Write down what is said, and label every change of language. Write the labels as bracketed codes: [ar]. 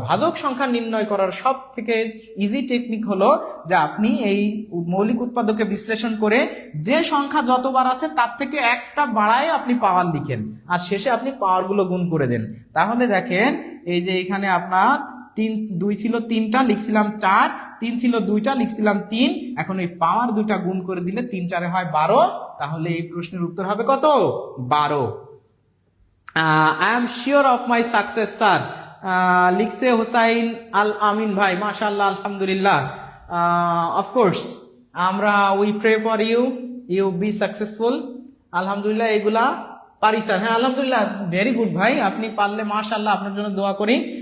[bn] ভাজক সংখ্যা নির্ণয় করার সব থেকে ইজি টেকনিক হলো যে আপনি এই মৌলিক উৎপাদকে বিশ্লেষণ করে যে সংখ্যা যতবার আছে তার থেকে একটা বাড়ায় আপনি পাওয়ার লিখেন, আর শেষে আপনি পাওয়ার গুলো গুণ করে দেন। তাহলে দেখেন এই যে এখানে আপনার 2 ছিল 3টা, লিখছিলাম 4, 3 ছিল 2টা, লিখছিলাম 3, এখন এই পাওয়ার 2টা গুণ করে দিলে 3-4 হয় 12। তাহলে এই প্রশ্নের উত্তর হবে কত, 12। [en] I am sure of my success, sir. [bn] লিখছে হুসাইন আল আমিন ভাই, মাশাআল্লাহ, আলহামদুলিল্লাহ। [en] Of course আমরা we pray for you, you be successful. [bn] আলহামদুলিল্লাহ, এগুলা পারি স্যার। হ্যাঁ আলহামদুলিল্লাহ, ভেরি গুড ভাই, আপনি পারলে মাশাআল্লাহ, আপনার জন্য দোয়া করি।